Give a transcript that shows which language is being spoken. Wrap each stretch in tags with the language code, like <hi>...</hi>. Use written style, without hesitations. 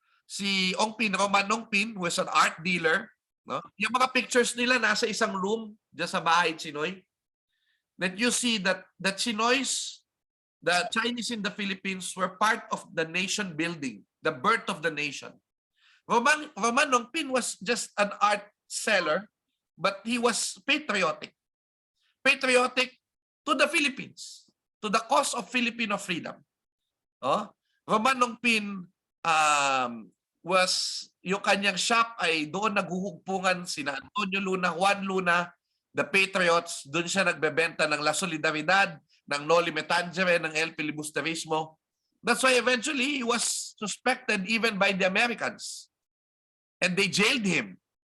<en>Si Ong Pin, Roman Ong Pin, who is an art dealer.</en> <tl>Yung mga pictures nila nasa isang room dyan sa Bahay Tsinoy.</tl> <en>That you see that the Tsinoys, the Chinese in the Philippines were part of the nation building, the birth of the nation. Roman Ong Pin was just an art seller, but he was patriotic. Patriotic to the Philippines, to the cause of Filipino freedom.</en> <tl>Roman Ong Pin was, yung kanyang shop ay doon naghuhugpungan sina Antonio Luna, Juan Luna, the Patriots. Doon siya nagbebenta ng La Solidaridad, ng Noli Me Tangere, ng El Filibusterismo.</tl> <en>That's why eventually he was suspected even by the Americans. And they jailed him.</en>